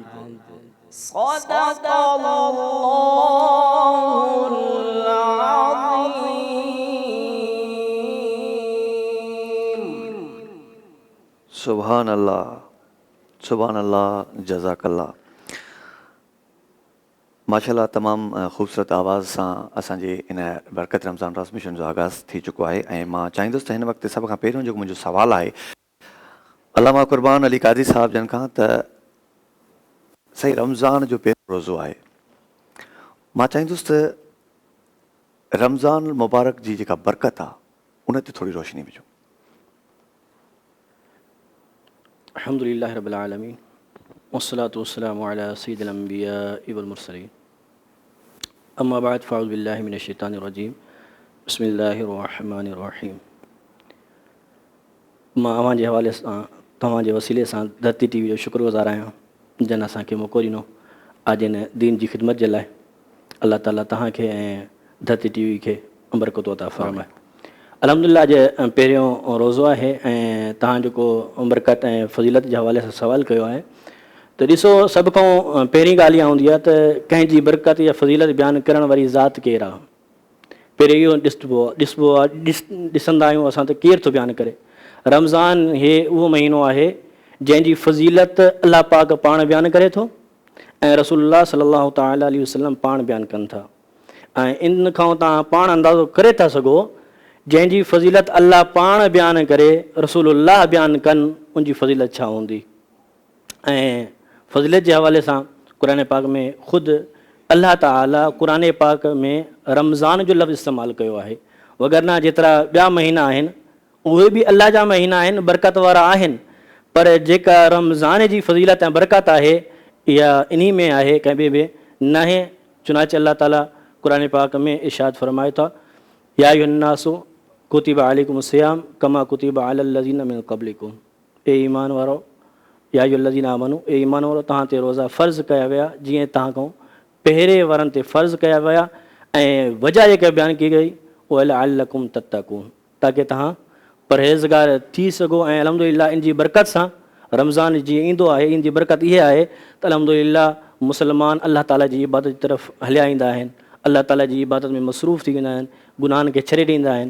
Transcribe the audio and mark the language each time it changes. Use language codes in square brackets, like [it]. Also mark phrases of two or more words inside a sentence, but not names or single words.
[ar] صدق الله العظيم. سبحان الله، سبحان الله، جزاك الله. [sd] माशाल्लाह तमामु ख़ूबसूरत आवाज़ सां असांजे इन बरकत रमज़ान ट्रांसमिशन जो आगाज़ थी चुको आहे। ऐं मां चाहींदुसि त हिन वक़्तु सभ खां पहिरियों जेको मुंहिंजो सुवालु आहे अल्लामा क़ुरबान अली क़ाज़ी साहिब जन खां, त सही रमज़ान जो पहिरियों रोज़ो आहे। मां चाहींदुसि त रमज़ान मुबारक जी जेका बरकत आहे उन ते थोरी रोशनी विझो। [ar] الحمد لله رب العالمين والصلاة والسلام على سيد الأنبياء والمرسلين أما بعد فأعوذ بالله من الشيطان الرجيم بسم الله الرحمن الرحيم. [sd] मां अव्हांजे हवाले सां तव्हांजे वसीले सां धरती टीवी जो शुक्रगुज़ार आहियां जन असांखे मौक़ो ॾिनो आज इन दीन जी ख़िदमत जे लाइ। अल्लाह ताला तव्हांखे ऐं धरती टीवी खे बरकत अता फ़रमाए। अल्हम्दुलिल्लाह अॼु पहिरियों रोज़ो आहे ऐं तव्हां जेको बरकत ऐं फज़ीलत जे हवाले सां सवालु कयो आहे त ॾिसो, सभ खां पहिरीं ॻाल्हि इहा हूंदी आहे त कंहिंजी बरकत या फज़ीलत बयानु करण वारी ज़ात केरु आहे। पहिरियों इहो ॾिसबो आहे ॾिसंदा आहियूं असां त केरु थो बयानु करे। रमज़ान हे उहो महीनो आहे जंहिंजी फज़ीलत अलाह पाक पाण बयानु करे थो ऐं रसूलुल्लाह [ar] صلى الله تعالى عليه وسلم [sd] पाण बयानु कनि था। ऐं इन खां तव्हां पाण अंदाज़ो करे था सघो जंहिंजी फज़ीलत अलाह पाण बयानु करे रसूलुल्लाह बयानु कनि उनजी फज़ीलत छा हूंदी। ऐं फज़ीलत जे हवाले सां क़ुरान पाक में ख़ुदि अल्लाह ताला क़ुरान पाक में रमज़ान जो लफ़्ज़ इस्तेमालु कयो आहे। वगरना जेतिरा ॿिया महीना आहिनि उहे बि अल्लाह जा महीना आहिनि, बरकत वारा आहिनि, पर जेका रमज़ान जी फज़ीलत ऐं बरकत आहे इहा इन्ही में आहे, कंहिं ॿिए में न आहे। चुनाचे अल्लाह ताला क़ुरान पाक में इरशाद फ़रमाए था, [ar] يا أيها الناس كتب عليكم الصيام كما كتب على الذين من قبلكم. [sd] ए ईमान वारो, [ar] يا أيها الذين آمنوا, [sd] ए ईमान वारो, तव्हां ते रोज़ा फ़र्ज़ु कया विया जीअं तव्हां खां पहिरें वारनि ते फ़र्ज़ु कया विया। ऐं वजह जेका बयानु कई गई उहा [ar] لعلكم تتقون, [sd] ताकी तव्हां परहेज़गार थी सघो। ऐं अल्हम्दुलिल्लाह इन जी बरकत सां रमज़ान जीअं ईंदो आहे इन जी बरकत इहा आहे त अल्हम्दुलिल्लाह मुस्लमान अल्लाह ताला जी इबादत जी तरफ़ हलिया ईंदा आहिनि, अल्लाह ताला जी इबादत में मसरूफ़ थी वेंदा आहिनि, गुनाहनि खे छॾे ॾींदा आहिनि।